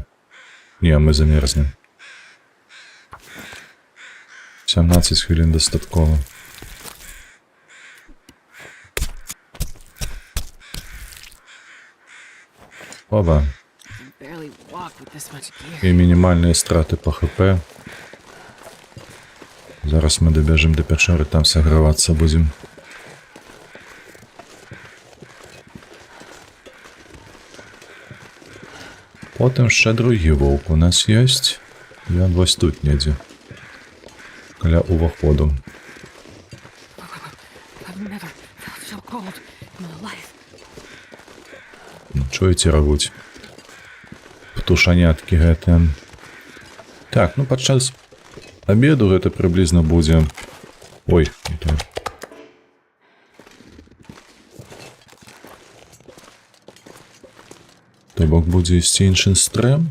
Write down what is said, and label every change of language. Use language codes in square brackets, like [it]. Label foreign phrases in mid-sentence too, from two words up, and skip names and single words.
[be] Не, мы замерзнем. 17 хвілін дастаткова. Оба. [en] Barely walk with this much gear. [be] І мінімальныя страты па ХП. Зараз мы дабяжым да пячоры, там сагравацца будзем. Потым яшчэ другі воўк у нас ёсць. Ён вось тут недзе. Каля уваходу. [en] I've never felt so cold in my life. [be] Чуеце, рагуць? Птушаняткі гэтыя. Так, ну падчас абеду гэта прыблізна будзе... Ой, не то. То бок будзе ісці іншы стрым.